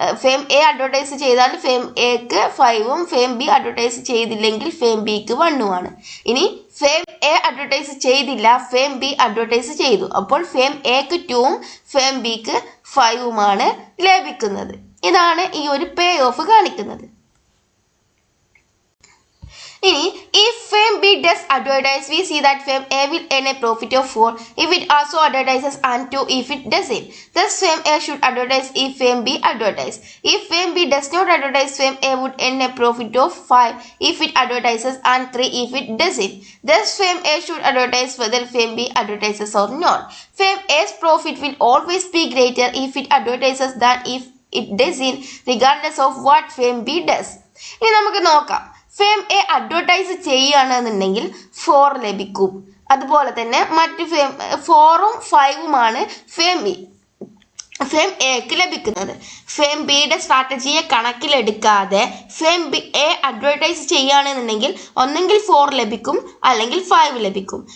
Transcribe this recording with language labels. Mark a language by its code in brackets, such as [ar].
[ml] Firm A advertise ചെയ്താൽ firm എക്ക് 5ഉം firm B advertise ചെയ്തില്ലെങ്കിൽ ഫേം ബിക്ക് 1ഉമാണ്. ഇനി ഫേം എ അഡ്വർടൈസ് ചെയ്തില്ല, ഫേം ബി അഡ്വർടൈസ് ചെയ്തു. അപ്പോൾ ഫേം എക്ക് 2ഉം ഫേം ബിക്ക് 5ഉമാണ് ലഭിക്കുന്നത്. ഇതാണ് ഈ ഒരു പേ ഓഫ് കാണിക്കുന്നത്. [en] ഇനി if firm B does advertise, we see that firm A will earn a profit of 4 if it also advertises and 2 if it doesn't. Thus firm A should advertise if firm B advertises. If firm B does not advertise, firm A would earn a profit of 5 if it advertises and 3 if it doesn't. Thus firm A should advertise whether firm B advertises or not. Firm A's profit will always be greater if it advertises than if it doesn't, regardless of what firm B does. [ml] ഇനി നമുക്ക് നോക്കാം, firm A advertise ചെയ്യുകയാണെന്നുണ്ടെങ്കിൽ 4 ലഭിക്കും. അതുപോലെ തന്നെ മറ്റ് firm 4ഉം 5ഉമാണ് firm എക്ക് ലഭിക്കുന്നത്. ഫേം ബിയുടെ സ്ട്രാറ്റജിയെ കണക്കിലെടുക്കാതെ ഫേം ബി എ അഡ്വർടൈസ് ചെയ്യുകയാണെന്നുണ്ടെങ്കിൽ ഒന്നെങ്കിൽ 4 ലഭിക്കും അല്ലെങ്കിൽ 5 ലഭിക്കും.